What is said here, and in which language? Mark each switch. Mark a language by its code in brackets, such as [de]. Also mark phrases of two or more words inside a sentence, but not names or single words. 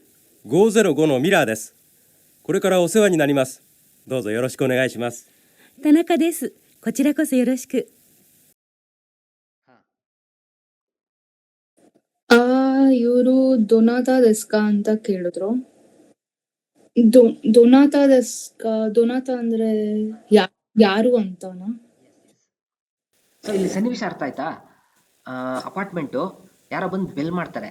[ja] 505 のミラーです。これからお世話になります。どうぞよろしくお願いします。田中です。こちらこそよろしく。 [kn] ಇವರು [ja] どなたですか [kn] ಅಂತ ಕೇಳಿದ್ರು. [ja] どなたですか, [kn] ದೊನಾತಾ ಅಂದ್ರೆ ಯಾರು ಅಂತಾನಾ? ಸೊ ಇಲ್ಲಿ ಸನ್ನಿವೇಶ ಅರ್ಥ ಆಯ್ತಾ? ಅಪಾರ್ಟ್ಮೆಂಟು ಯಾರೋ ಬಂದು ಬೆಲ್ ಮಾಡ್ತಾರೆ.